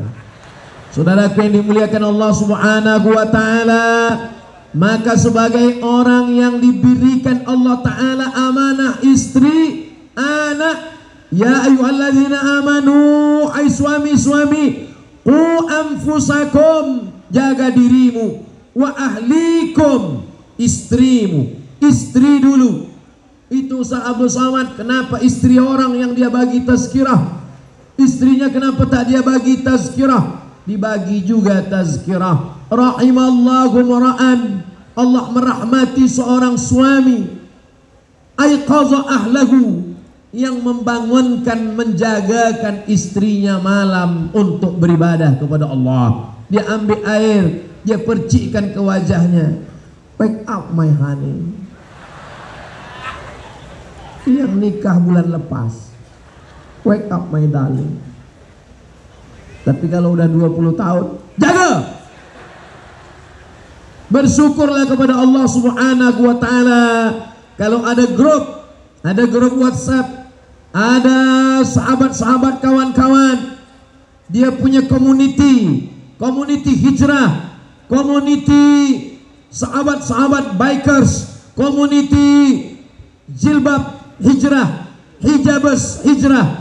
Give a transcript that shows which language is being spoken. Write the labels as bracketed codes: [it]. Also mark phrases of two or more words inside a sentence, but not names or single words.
[ms] Saudaraku yang dimuliakan Allah [ar] سبحانه وتعالى, [ms] maka sebagai orang yang diberikan [ar] الله تعالى [ms] amanah istri, anak, [ar] يا أيها الذين آمنوا, [ms] hai suami-suami, [ar] قوا أنفسكم, [ms] jaga dirimu, [ar] وأهليكم, [ms] istrimu, istri dulu. Itu Ustaz Abdul Somad. Kenapa istri orang yang dia bagi tazkirah, istrinya kenapa tak dia bagi tazkirah? Dibagi juga tazkirah. [ar] رحم الله امرأ, [ms] Allah merahmati seorang suami, [ar] أيقظ أهله, [ms] yang membangunkan, menjagakan istrinya malam untuk beribadah kepada Allah. Dia ambil air, dia percikkan ke wajahnya. [en] Wake up my honey. [ms] Yang nikah bulan lepas, [en] wake up my darling. [ms] Tapi kalau udah 20 tahun, jaga. Bersyukurlah kepada Allah [ar] سبحانه وتعالى. [ms] Kalau ada grup WhatsApp, ada sahabat-sahabat, kawan-kawan, dia punya community hijrah, community sahabat-sahabat bikers, community jilbab hijrah, hijabers hijrah.